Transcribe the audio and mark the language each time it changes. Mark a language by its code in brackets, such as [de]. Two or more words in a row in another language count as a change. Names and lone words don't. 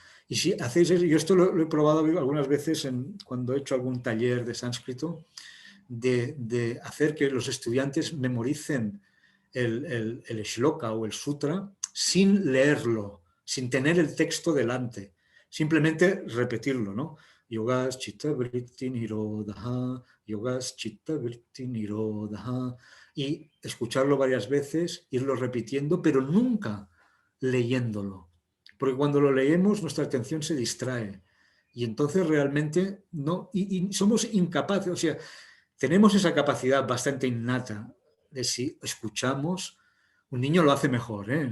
[es] Y si hacéis eso, yo esto lo he probado algunas veces cuando he hecho algún taller de sánscrito, de hacer que los estudiantes memoricen el shloka o el sutra sin leerlo, sin tener el texto delante, simplemente repetirlo, ¿no? [sa] Yogas chitta vritti nirodha, yogas chitta vritti nirodha, [es] y escucharlo varias veces, irlo repitiendo, pero nunca leyéndolo. Porque cuando lo leemos nuestra atención se distrae y entonces realmente no, y somos incapaces, o sea, tenemos esa capacidad bastante innata de si escuchamos, un niño lo hace mejor, ¿eh?